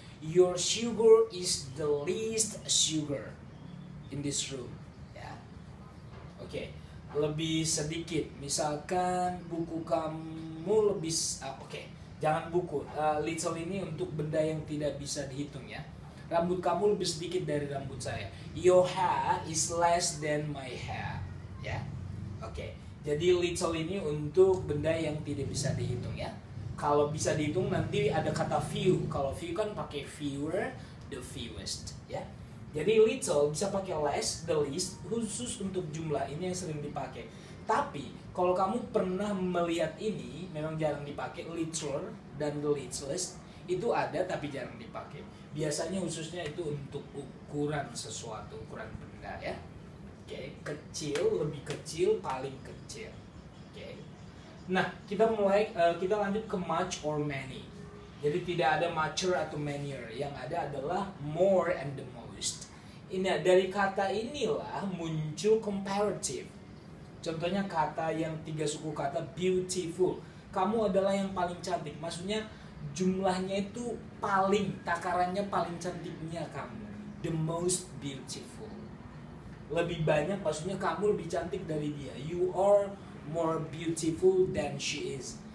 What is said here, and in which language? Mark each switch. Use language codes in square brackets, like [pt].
[en] Your sugar is the least sugar in this room. [id] Oke, lebih sedikit. Misalkan buku kamu lebih jangan buku. Little ini untuk benda yang tidak bisa dihitung ya. Rambut kamu lebih sedikit dari rambut saya. [en] Your hair is less than my hair. [id] Ya. Oke. Jadi little ini untuk benda yang tidak bisa dihitung ya. Kalau bisa dihitung nanti ada kata few. Kalau few kan pakai fewer, the fewest ya. Jadi little bisa pakai less, the least, khusus untuk jumlah. Ini yang sering dipakai. Tapi kalau kamu pernah melihat ini, memang jarang dipakai. Littler dan the littlest itu ada tapi jarang dipakai. Biasanya khususnya itu untuk ukuran sesuatu, ukuran benda ya. Oke, kecil, lebih kecil, paling kecil. Oke. Nah, kita lanjut ke much or many. Jadi tidak ada mucher atau manier, yang ada adalah more and the most. Ini dari kata inilah muncul comparative. Contohnya kata yang 3 suku kata beautiful. Kamu adalah yang paling cantik. Maksudnya jumlahnya itu paling, takarannya paling cantiknya kamu. [en] The most beautiful. [id] Lebih banyak, maksudnya kamu lebih cantik dari dia. [en] You are more beautiful than she is.